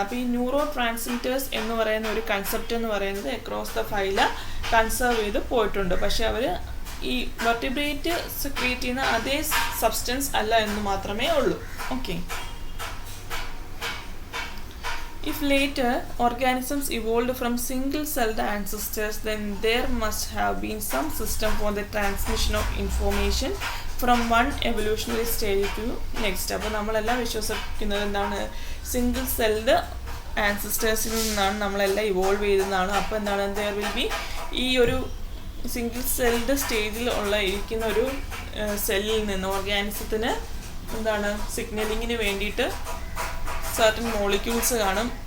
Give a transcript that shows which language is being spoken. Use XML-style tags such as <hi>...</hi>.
<ml>അപ്പോൾ ഈ neuro transmitters എന്ന് പറയുന്ന ഒരു കൺസെപ്റ്റ് എന്ന് പറയുന്നത് അക്രോസ് ദ ഫൈല കൺസേർവ് ചെയ്ത് പോയിട്ടുണ്ട്. പക്ഷെ അവർ ഈ വെർട്ടിബ്രേറ്റ് സെക്രീറ്റ് ചെയ്യുന്ന അതേ സബ്സ്റ്റൻസ് അല്ല എന്ന് മാത്രമേ ഉള്ളൂ.</ml> <en>Okay, if later organisms evolved from single-celled ancestors, then there must have been some system for the transmission of information from one evolutionary stage to next.</en> <ml>അപ്പോൾ നമ്മളെല്ലാം വിശ്വസിക്കുന്നത് സിംഗിൾ സെൽഡ് ആൻസിസ്റ്റേഴ്സിൽ നിന്നാണ് നമ്മളെല്ലാം ഇവോൾവ് ചെയ്തതാണ്. അപ്പോൾ</ml> <en>there will be</en> <ml>ഈ ഒരു single celled സ്റ്റേജിൽ ഇരിക്കുന്ന ഒരു സെല്ലിൽ നിന്ന് ഓർഗാനിസത്തിന് സിഗ്നലിങ്ങിന് വേണ്ടിയിട്ട് സർട്ടൻ മോളിക്യൂൾസ് കാണും.</ml>